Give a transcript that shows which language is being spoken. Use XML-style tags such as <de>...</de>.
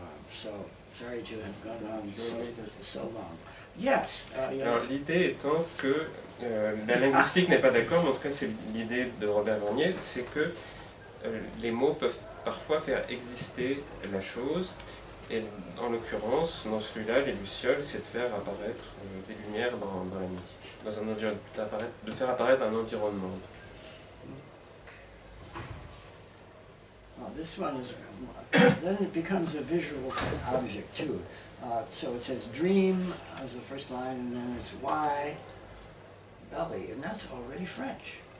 <en>So sorry to have gone on so long. Yes.</en> <fr>Alors l'idée étant que la linguistique n'est pas d'accord, mais en tout cas c'est l'idée de Robert Grenier, c'est que les mots peuvent parfois faire exister la chose, et en l'occurrence, dans celui-là, les lucioles, c'est de faire apparaître des lumières dans la nuit, dans un environnement, de faire apparaître un environnement.</fr> <en>This one is, then it becomes a visual object too. So it says dream as the first line, and then it's why, belly, and that's already French.</en>